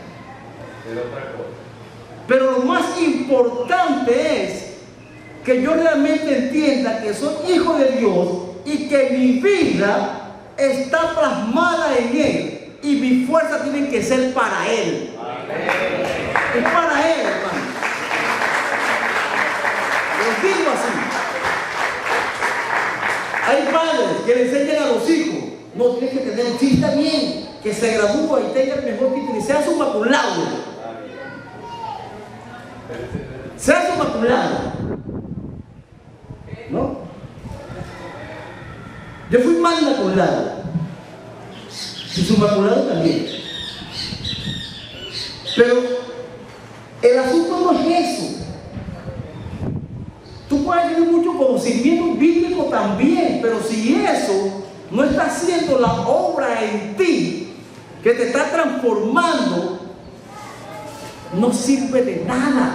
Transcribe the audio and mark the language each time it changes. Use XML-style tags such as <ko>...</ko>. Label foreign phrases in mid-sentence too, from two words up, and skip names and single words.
<es>Pero lo más importante es que yo realmente entienda que soy hijo de Dios y que mi vida está plasmada en Él y mi fuerza tiene que ser para Él. Es para Él, hermano. Lo digo así. Hay padres que le enseñan a los hijos, no tienes que tener un chiste bien, que se gradúe y tenga el mejor título y sea</es> <la>summa cum laude.</la> <es>Sea</es> <la>summa cum laude.</la> <es>¿No? Yo fui</es> <la>magna cum laude</la> <es>y</es> <la>summa cum laude</la> <es>también. Pero el asunto no es eso. Tú puedes tener mucho conocimiento bíblico también, pero si eso no está haciendo la obra en ti, que te está transformando, no sirve de nada.</es>